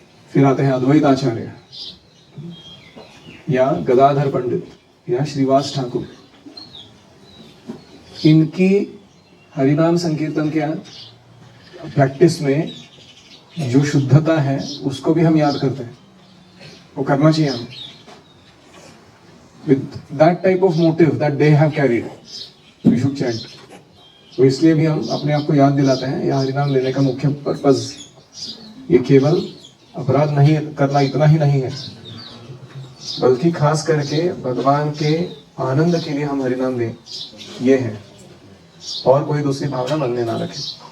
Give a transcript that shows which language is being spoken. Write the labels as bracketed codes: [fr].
[hi] फिर आते हैं अद्वैत आचार्य या गदाधर पंडित या श्रीवास ठाकुर। इनकी हरिनाम संकीर्तन के प्रैक्टिस में जो शुद्धता है उसको भी हम याद करते हैं, वो करना चाहिए हमें। [en] With that type of motive that they have carried, we should chant. [hi] तो इसलिए भी हम अपने आप को याद दिलाते हैं, यह हरिनाम लेने का मुख्य पर्पज ये केवल अपराध नहीं करना इतना ही नहीं है, बल्कि खास करके भगवान के आनंद के लिए हम हरिनाम लें, ये है। और कोई दूसरी भावना मन में ना रखें।